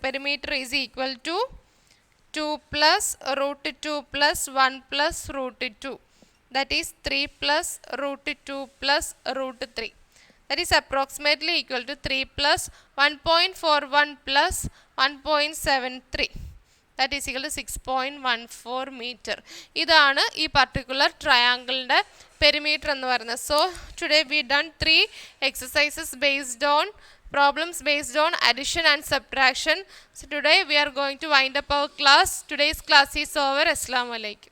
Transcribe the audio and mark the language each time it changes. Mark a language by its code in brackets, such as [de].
[en] Perimeter is equal to 2 plus √2 plus 1 plus √2. That is 3 plus √2 plus √3. That is approximately equal to 3 plus 1.41 plus 1.73. That is equal to 6.14 meter. [ml] ഇതാണ് ഈ particular ട്രയാങ്കിളിൻ്റെ perimeter എന്ന് പറയുന്നത്. [en] So today we done 3 exercises based on problems based on addition and subtraction. So today we are going to wind up our class. Today's class is over. [ar] Assalamu alaikum.